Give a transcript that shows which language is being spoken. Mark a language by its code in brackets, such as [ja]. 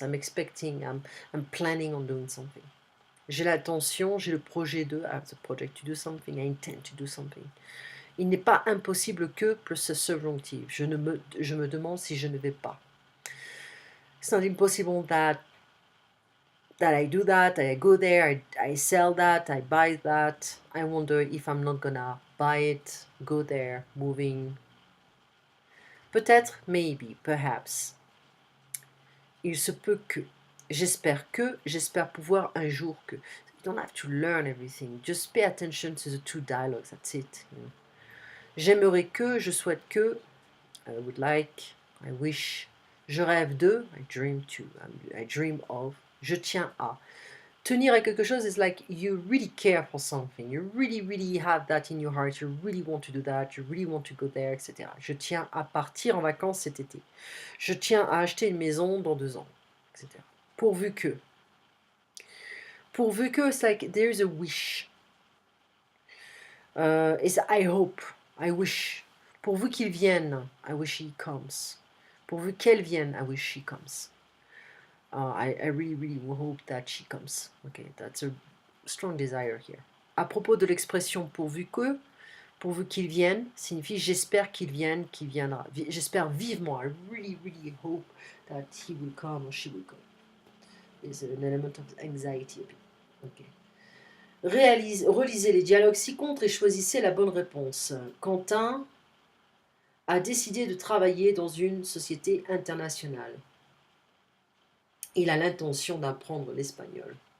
[en] I'm expecting, I'm planning on doing something. [fr] J'ai l'intention, j'ai le projet de, [en] I have the project to do something, I intend to do something. [fr] Il n'est pas impossible que [en] plus a subjunctive. [fr] Je me demande si je ne vais pas. [en] It's not impossible that I do that, I go there, I sell that, I buy that. I wonder if I'm not gonna buy it, go there, moving. [fr] Peut-être, [en] maybe, perhaps. [fr] Il se peut que. J'espère pouvoir un jour que. [en] You don't have to learn everything. Just pay attention to the two dialogues, that's it. You know. [fr] J'aimerais que, je souhaite que, [en] I would like, I wish, [fr] je rêve de, [en] I dream to, I dream of, [fr] je tiens à. Tenir à quelque chose [en] is like you really care for something, you really have that in your heart, you really want to do that, you really want to go there, etc. [fr] Je tiens à partir en vacances cet été. Je tiens à acheter une maison dans 2 ans, etc. Pourvu que. Pourvu que, [en] it's like there is a wish. It's I hope, I wish. [fr] Pourvu qu'il vienne, [en] I wish he comes. [fr] Pourvu qu'elle vienne, [en] I wish she comes. I really hope that she comes. Okay, that's a strong desire here. [fr] À propos de l'expression pourvu qu'il vienne, signifie j'espère qu'il vienne, qu'il viendra. J'espère vivement. [en] I really hope that he will come or she will come. There's an element of anxiety. Okay. [fr] Relisez les dialogues ci-contre et choisissez la bonne réponse. Quentin a décidé de travailler dans une société internationale. Il a l'intention d'apprendre l'espagnol.